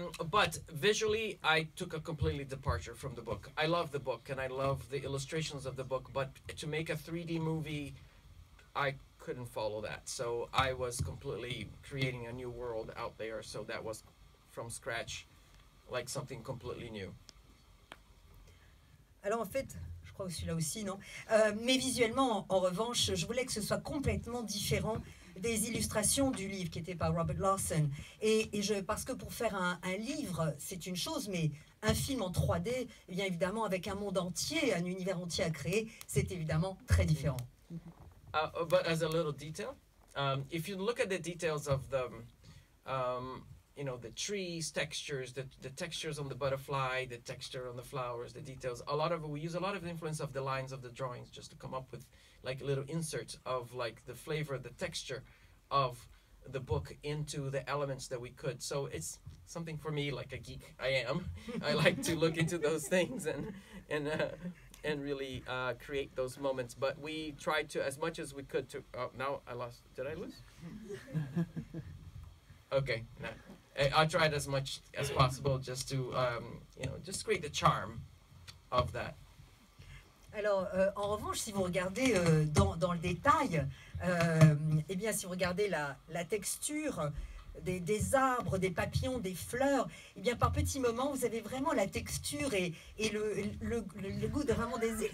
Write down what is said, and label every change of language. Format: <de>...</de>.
<en>But visually, I took a completely departure from the book. I love the book and I love the illustrations of the book, but to make a 3D movie, I couldn't follow that. So I was completely creating a new world out there. So that was from scratch, like something completely new.</en> <fr>Alors en fait, je crois que celui-là aussi, non, mais visuellement, en revanche, je voulais que ce soit complètement différent des illustrations du livre qui était par Robert Lawson. Parce que pour faire un livre, c'est une chose, mais un film en 3D, eh bien évidemment, avec un monde entier, un univers entier à créer, c'est évidemment très différent.</fr> <en>But as a little detail, if you look at the details of the, you know, the trees, textures, the textures on the butterfly, the texture on the flowers, the details, we use a lot of the influence of the lines of the drawings just to come up with like a little insert of like the flavor, the texture of the book into the elements that we could. So it's something for me, like a geek I am. I like to look into those things and really create those moments. But we tried to, as much as we could, to. Oh, now I lost. Did I lose? Okay. No. I tried as much as possible just to, you know, just create the charm of that.</en> <fr>Alors, en revanche, si vous regardez dans le détail, eh bien, si vous regardez la texture des arbres, des papillons, des fleurs, eh bien, par petits moments, vous avez vraiment la texture et le goût de vraiment des...</fr>